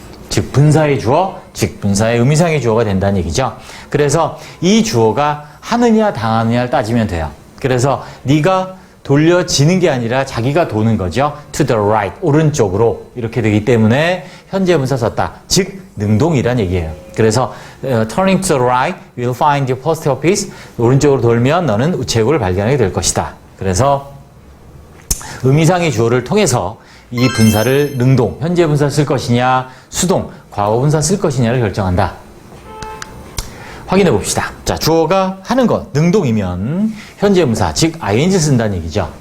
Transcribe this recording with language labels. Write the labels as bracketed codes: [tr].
[ko] 즉 분사의 주어, 즉 분사의 의미상의 주어가 된다는 얘기죠. 그래서 이 주어가 하느냐 당하느냐를 따지면 돼요. 그래서 네가 돌려지는 게 아니라 자기가 도는 거죠. [en] to the right, [ko] 오른쪽으로 이렇게 되기 때문에 현재 분사 썼다. 즉 능동이란 얘기예요. [en] 그래서 turning to the right, you'll find the post office. [ko] 오른쪽으로 돌면 너는 우체국을 발견하게 될 것이다. 그래서 의미상의 주어를 통해서 이 분사를 능동, 현재 분사 쓸 것이냐, 수동, 과거 분사 쓸 것이냐를 결정한다. 확인해 봅시다. 자, 주어가 하는 것, 능동이면 현재 분사, 즉 ing 쓴다는 얘기죠.